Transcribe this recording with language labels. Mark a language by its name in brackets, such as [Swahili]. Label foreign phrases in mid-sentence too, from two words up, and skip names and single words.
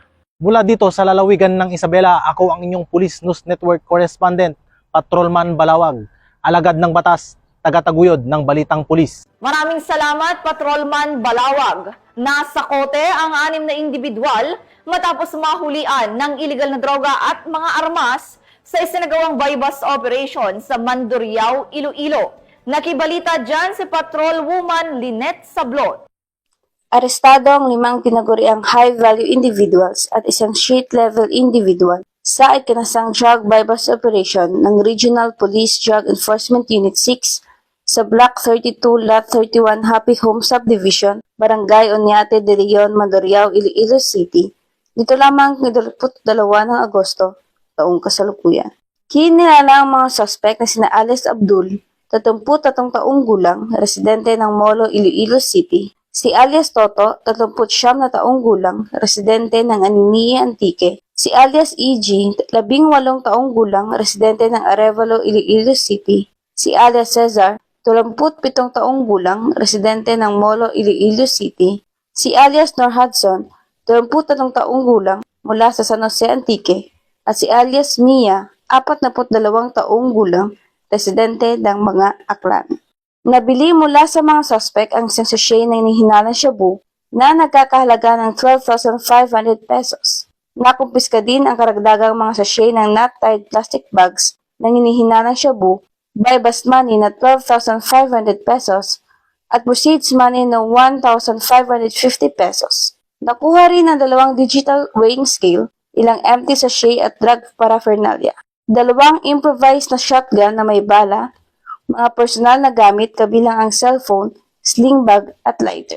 [Filipino] Mula dito sa lalawigan ng Isabela, ako ang inyong Police News Network Correspondent, Patrolman Balawag, alagad ng batas, taga-taguyod ng Balitang Pulis. Maraming salamat, Patrolman Balawag. Nasa kote ang 6 na individual matapos mahulian ng iligal na droga at mga armas sa isinagawang [English] buy-bust operation [Filipino] sa Mandurriao, Iloilo. Nakibalita dyan si Patrolwoman Lynette Sablon. Arestado ang 5 tinaguriang [English] high-value individuals [Filipino] at isang [English] street-level individual [Filipino] sa ikinasang [English] drug buy-bust operation [Filipino] ng Regional Police Drug Enforcement Unit 6 sa Block 32, Lot 31, Happy Home Subdivision, Barangay Oñate de Leon, Mandurriao, Iloilo City. Dito lamang ng 22 ng Agosto, taong kasalukuyan. Kinilala ang mga suspect na sina Alice Abdul, 33 taong gulang, residente ng Molo, Iloilo City. Si alias Toto, 39 na taong gulang, residente ng Anini, Antique. Si alias EG, 18 taong gulang, residente ng Arevalo, Iloilo City. Si alias Cesar, 27 taong gulang, residente ng Molo, Iloilo City. Si alias Nor Hudson, 23 taong gulang, mula sa San Jose, Antique. At si alias Mia, 42 taong gulang, residente ng mga Aklan. Nabili mula sa mga suspect ang isang sachet ng hinihinalang shabu na nagkakahalaga ng 12,500 pesos. Nakumpiska din ang karagdagang mga sachet ng [English] knot-tied plastic bags [Filipino] ng hinihinalang shabu, [English] buy-bust money [Filipino] na 12,500 pesos at [English] proceeds money [Filipino] na 1,550 pesos. Nakuha rin ang 2 [English] digital weighing scale, [Filipino] ilang [English] empty sachet [Filipino] at [English] drug paraphernalia, [Filipino] 2 improvised na shotgun na may bala, mga personal na gamit kabilang ang cellphone, [English] sling bag [Filipino] at lighter.